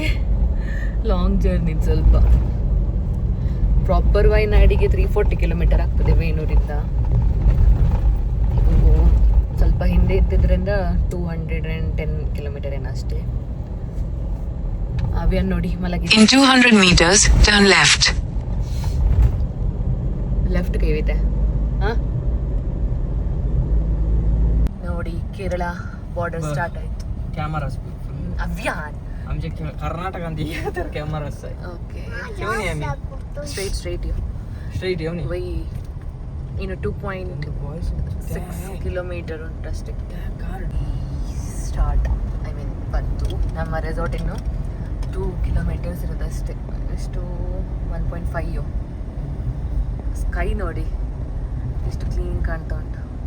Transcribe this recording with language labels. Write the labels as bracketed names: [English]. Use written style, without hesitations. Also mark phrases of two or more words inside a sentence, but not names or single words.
[English] long journey. [Kannada] ಸ್ವಲ್ಪ ಪ್ರಾಪರ್ ವಯನಾಡಿಗೆ 340 ಕಿಲೋಮೀಟರ್ ಆಗ್ತದೆ ವೇಣೂರಿಂದ. ಇದು ಸ್ವಲ್ಪ ಹಿಂದೆ ಇದ್ದಿದ್ರಿಂದ 210 ಕಿಲೋಮೀಟರ್ ಏನಷ್ಟೇ. ಅವಿಯನ್ ನೋಡಿ ಮಲಗಿ. [English] In 200 meters, turn left. [Kannada] ಲೆಫ್ಟ್ ಕೈವಿದೆ. ನೋಡಿ, ಕೇರಳ [English] border start [Kannada] ಆಯ್ತು. [Marathi] कॅमेरा अभियान आमच्या कर्नाटकात तर कॅमेरा ओके. घेऊन ये आम्ही स्ट्रेट स्ट्रेट येऊन [Kannada] वही ಇನ್ನು 2.6 ಕಿಲೋಮೀಟರ್ ಉಂಟು ಅಷ್ಟೇ. ಸ್ಟಾರ್ಟ್ ಬಂತು. ನಮ್ಮ ರೆಸಾರ್ಟ್ ಇನ್ನು 2 ಕಿಲೋಮೀಟರ್ಸ್ ಇರೋದಷ್ಟೇ. ಎಷ್ಟು 1.5. ಸ್ಕೈ ನೋಡಿ ಎಷ್ಟು ಕ್ಲೀನ್ ಕಾಣ್ತಾ ಉಂಟು.